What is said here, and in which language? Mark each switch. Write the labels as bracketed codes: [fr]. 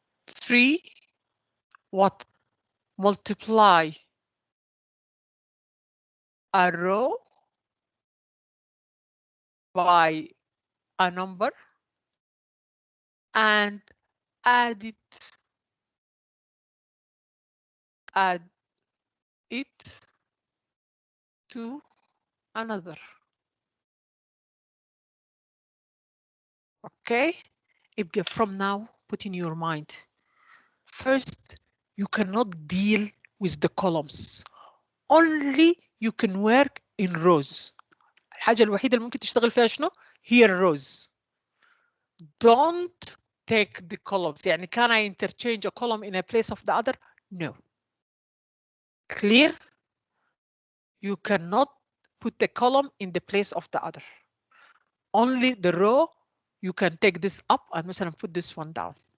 [en] 3 what? Multiply a row by a number and add it to another. Okay, يبقى from now put in your mind. First, you cannot deal with the columns. Only you can work in rows. [ar] الحاجة الوحيدة اللي ممكن تشتغل فيها شنو؟ هي rows. [en] Don't take the columns. يعني can I interchange a column in a place of the other? No. Clear? You cannot put the column in the place of the other. Only the row, you can take this up and مثلا put this one down.